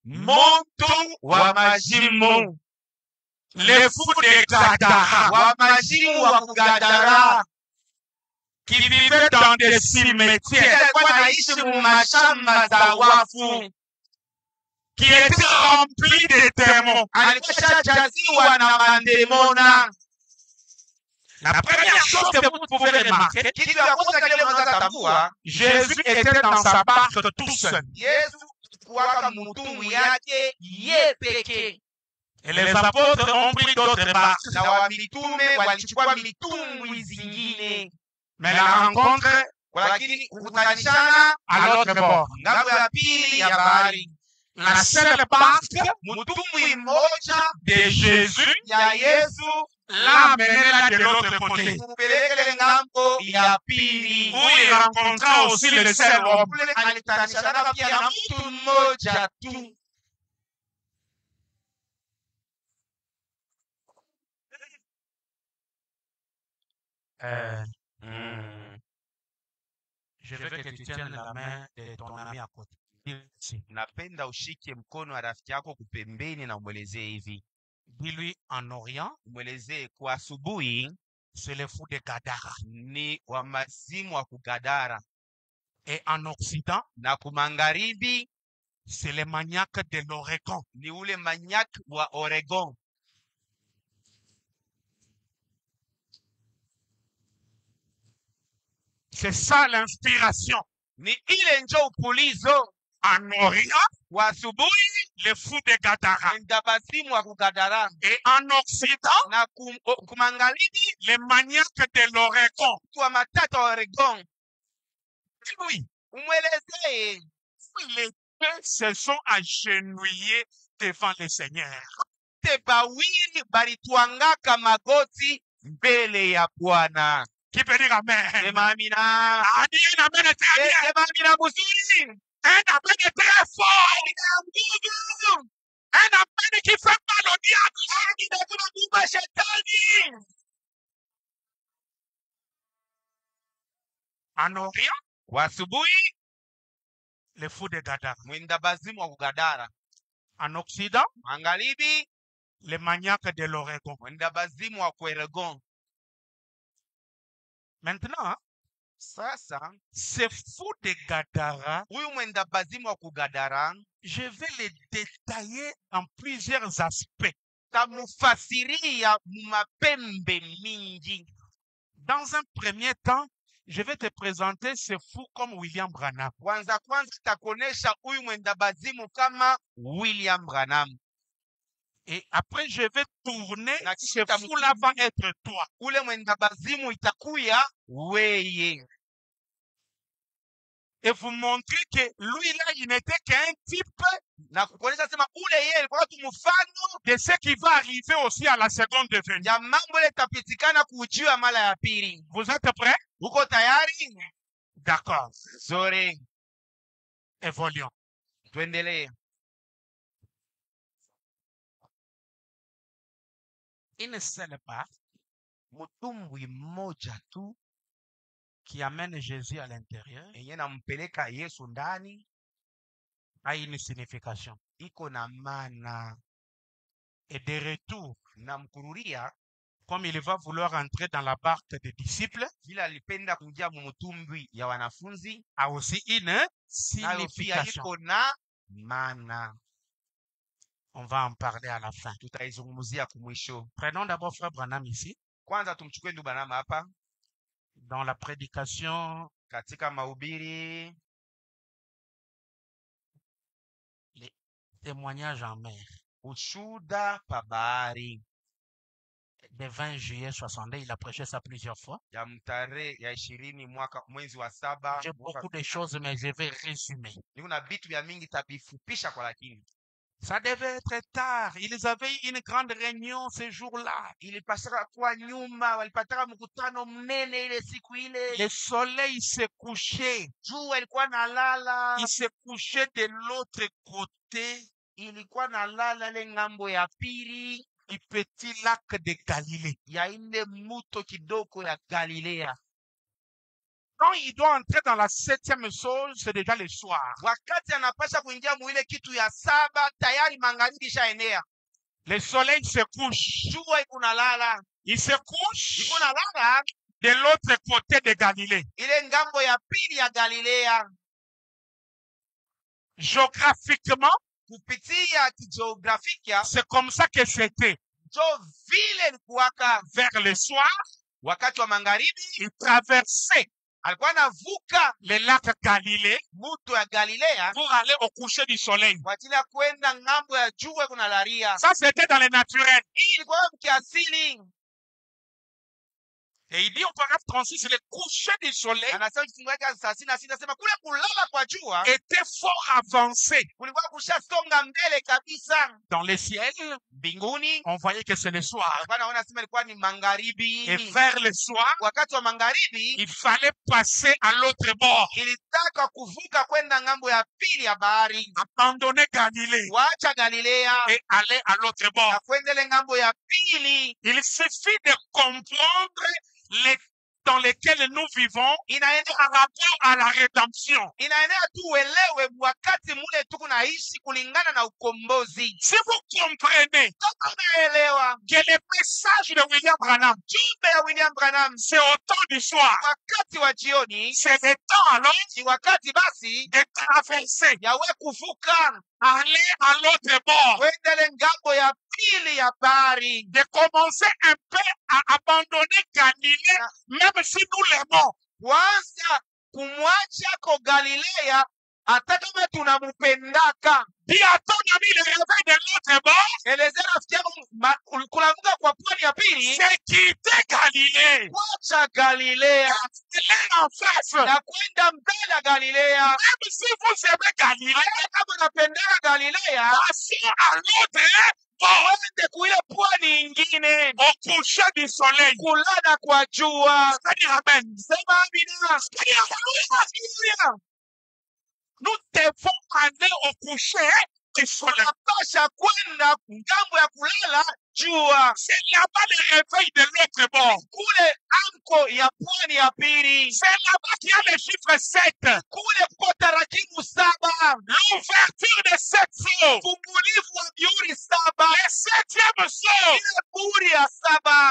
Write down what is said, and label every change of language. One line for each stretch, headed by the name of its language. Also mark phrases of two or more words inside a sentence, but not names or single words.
French: Les fous de Gadara, qui vivaient dans des cimetières, qui étaient remplis de démons. La première chose que vous pouvez remarquer, Jésus était dans sa barque tout seul.
Swahili: ilikuwaka mutumbu yake ye pekee.
French: Et les apôtres ont pris d'autres barques.
Swahili: Na wamitume walichukua mitumbwi zingine.
French: Mais la rencontre
Swahili: Lakini kukutanishana
French: à l'autre bord.
Swahili: ngambo ya pili ya bahari.
French: La seule barque
Swahili: Mutumbwi mmoja
French: de Jésus
Swahili: ya Yesu
French: l'a amené là de l'autre côté.
Swahili: kupelekele ngambo ya pili.
French: Où il rencontra aussi le seul homme.
Swahili: Kule alitanishana pia na mtu mmoja tu.
French: Je veux que tu tiennes la main de ton ami à côté.
Swahili: Napenda ushike mkono wa rafiki yako kupembeni na umwelezee hivi.
French: Dis-lui en Orient,
Swahili: Umwelezee kwa asubuhi
French: c'est le fou de Gadara.
Swahili: ni wa mazimu wa kugadara,
French: Et en Occident,
Swahili: na kumagharibi
French: c'est le maniaque de l'Oregon.
Swahili: ni ule manyak wa Oregon.
French: C'est ça l'inspiration.
Swahili: Ni ile njo upulizo
French: En Orient,
Swahili: wa asubuhi
French: le fou de Gadara.
Swahili: nda mazimu wa kugadara,
French: Et en Occident,
Swahili: na kumagharibi
French: les maniaques de l'Oregon.
Swahili: wa matata wa Oregon.
French: Oui,
Swahili: Umwelezee
French: les deux se sont agenouillés devant le Seigneur.
Swahili: te bawili balituangaka magoti mbele ya Bwana.
French: Qui peut dire Amen?
Swahili: Sema amina.
French: Dis un Amen très bien.
Swahili: Sema amina mzuri.
French: Un Amen très fort. Un Amen qui fait mal au diable.
Swahili: Tunakuba shetani.
French: En Orient,
Swahili: Kwa asubuhi
French: le fou de Gadara.
Swahili: mwenda bazimu wa kugadara.
French: En Occident,
Swahili: Magharibi
French: les maniaques de l'Oregon.
Swahili: mwenda bazimu wa Oregon.
French: Maintenant,
Swahili: Sasa
French: ce fou de Gadara,
Swahili: huyu mwenda bazimu wa kugadara
French: je vais le détailler en plusieurs aspects.
Swahili: tamufasiria mumapembe mingi.
French: Dans un premier temps, je vais te présenter ce fou comme William Branham.
Swahili: Kwanza takuonesha huyu mwenda bazimu kama William Branham.
French: Et après, je vais tourner.
Swahili: Na
French: Ce
Swahili: kisha
French: fou-là va être toi.
Swahili: Ule mwenda bazimu itakuya weye.
French: Et vous montrer que lui-là, il n'était qu'un type
Swahili: Na kuonesha sema ule yeye alikuwa tu mfano
French: de ce qui va arriver aussi à la seconde venue.
Swahili: ya mambo ile tapitikana kujua mara ya pili.
French: Vous êtes prêts?
Swahili: Uko tayari?
French: D'accord. Zore, Évoluons.
Swahili: tuendelee.
French: Une seule part
Swahili: Mtumbwi mmoja tu
French: qui amène Jésus à l'intérieur
Swahili: yenye nampeleka Yesu ndani
French: a une signification.
Swahili: iko na maana.
French: Et de retour,
Swahili: Na mkururia
French: comme il va vouloir entrer dans la barque des disciples,
Swahili: vile alipenda kuingia mtumbwi ya wanafunzi,
French: a aussi une
Swahili: nayo pia
French: signification.
Swahili: iko na maana.
French: On va en parler à la fin.
Swahili: Tutaizungumzia kumwisho.
French: Prenons d'abord Frère Branham ici.
Swahili: Kwanza tumchukue ndugu Branham hapa
French: Dans la prédication,
Swahili: katika mahubiri
French: les témoignages en mer,
Swahili: ushuda pa bahari
French: le 20 juillet 62, il a prêché ça plusieurs fois.
Swahili: ya mtarehe ya 20 mwezi wa 7.
French: J'ai beaucoup de choses, mais je vais résumer.
Swahili: Niko na vitu vya mingi tabifupisha kwa lakini.
French: Ça devait être tard. Ils avaient une grande réunion ce jour-là.
Swahili: Ilipasaka kuwa nyuma, walipataka mkutano mnene ile siku ile.
French: Le soleil se couchait.
Swahili: Jua ilikuwa nalala.
French: Il se couchait de l'autre côté
Swahili: Ilikuwa nalala ile ngambo ya pili
French: du petit lac de Galilée.
Swahili: ya ile mto kidogo ya Galilea.
French: Quand il doit entrer dans la 7e chose, c'est déjà le soir.
Swahili: Wakati anapasha kuingia muile kitu ya 7 tayari magharibi shaenea.
French: Le soleil se couche.
Swahili: Jua iko nalala.
French: Il se couche
Swahili: Iko nalala
French: de l'autre côté de Galilée.
Swahili: ile ngambo ya pili ya Galilea.
French: Géographiquement,
Swahili: Kupitia kijiografia
French: c'est comme ça que c'était.
Swahili: jo vile ilikuwaka
French: Vers le soir,
Swahili: wakati wa magharibi
French: il traversait
Swahili: alikuwa anavuka
French: le lac Galilée
Swahili: mto ya Galilea
French: pour aller au coucher du soleil.
Swahili: kwa ajili ya kwenda ngambo ya jua kuna laria.
French: Ça, c'était dans le naturel.
Swahili: Hii ilikuwa kiasili.
French: Et il dit au paragraphe 36, c'est le coucher du soleil
Swahili: Anasema kifungu yake 36 anasema kule kulala kwa jua
French: était fort avancé
Swahili: kulikuwa kushasonga mbele kabisa
French: dans les ciels.
Swahili: mbinguni.
French: On voyait que c'est le soir.
Swahili: Bwana anaona sema ilikuwa ni magharibi.
French: Et vers le soir,
Swahili: Wakati wa magharibi
French: il fallait passer à l'autre bord,
Swahili: ilitaka kuvuka kwenda ngambo ya pili ya bahari,
French: abandonner Galilée
Swahili: waacha Galilea
French: et aller à l'autre bord.
Swahili: na kwendele ngambo ya pili.
French: Il suffit de comprendre les dans lesquels nous vivons
Swahili: Inaenea
French: par rapport à la rédemption.
Swahili: inaenea tu uelewe wakati mule tuko naishi kulingana na ukombozi.
French: Si vous comprenez
Swahili: Kama unaelewa
French: que le message de William Branham,
Swahili: jumbe ya William Branham
French: c'est au temps du soir,
Swahili: wakati wa jioni,
French: c'est le temps alors
Swahili: ni wakati basi
French: de traverser,
Swahili: yawe kuvuka
French: aller à l'autre bord,
Swahili: kwendele ngambo ya pili ya bahari,
French: de commencer un peu à abandonner Galilée, même si nous l'aimons.
Swahili: kwanza kumwacha ko Galilea hata kama tunamupendaka.
French: Dis à ton ami le réveil de l'autre bord,
Swahili: Elezea rafiki yako kulamuka kwa pwani ya pili,
French: c'est quitter Galilée,
Swahili: kwacha Galilea
French: aller en face.
Swahili: na kwenda mbele ya Galilea.
French: Même si vous aimez Galilée,
Swahili: Hata kama unapendaka Galilea,
French: passez à l'autre bord,
Swahili: wende kuile pwani ingine,
French: au coucher du soleil.
Swahili: kulala kwa jua.
French: C'est-à-dire amen.
Swahili: Sema amina.
French: C'est-à-dire,
Swahili: Haleluya.
French: nous devons aller au coucher du soleil.
Swahili: Tunapasha kwenda ngambo ya kulala jua,
French: C'est là-bas le réveil de l'autre bord.
Swahili: kule anko ya pwani ya pili,
French: C'est là-bas qu'il y a le chiffre 7.
Swahili: kule kuko tarakimu 7,
French: L'ouverture de 7 sceaux.
Swahili: fungulivu wa mihuri 7.
French: Le 7e sceau
Swahili: Ile muhuri ya 7